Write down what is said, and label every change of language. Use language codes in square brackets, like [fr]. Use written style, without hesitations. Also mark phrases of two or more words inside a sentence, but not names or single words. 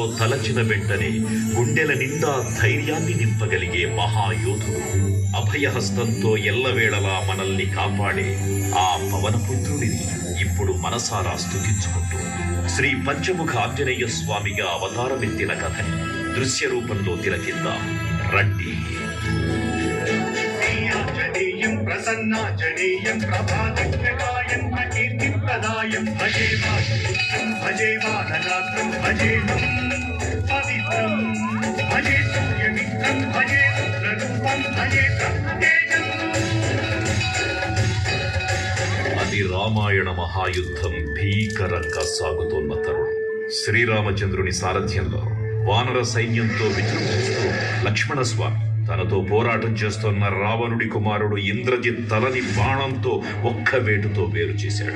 [te] తలచిన వెంటనే గుండెల నిండా ధైర్యాన్ని నింపగలిగే మహాయోధుడు, అభయహస్తంతో ఎల్లవేళలా మనల్ని కాపాడే ఆ పవనపుత్రుడిని ఇప్పుడు మనసారా స్తుతించుకుంటూ శ్రీ పంచముఖ ఆంజనేయ స్వామిగా అవతారమెత్తిన కథని దృశ్య రూపంలో తిలకిద్దాం రండి. [sa] प्रसन्नाजनेयं प्रभातज्ञकायं प्रकीर्तिप्रदायं भजे वायुपुत्रं भजे वानरात्रं भजेऽहं पवित्रं भजे सूर्यमित्रं भजे रुद्ररूपं भजे ब्रह्मतेजम्। [te] అది రామాయణ మహాయుద్ధం భీకరంగా సాగుతోన్న తరుణం. శ్రీరామచంద్రుని సారథ్యంలో వానర సైన్యంతో విజృంభిస్తూ లక్ష్మణస్వామి తనతో పోరాటం చేస్తున్న రావణుడి కుమారుడు ఇంద్రజిత్ తలని బాణంతో ఒక్క వేటుతో వేరు చేశాడు.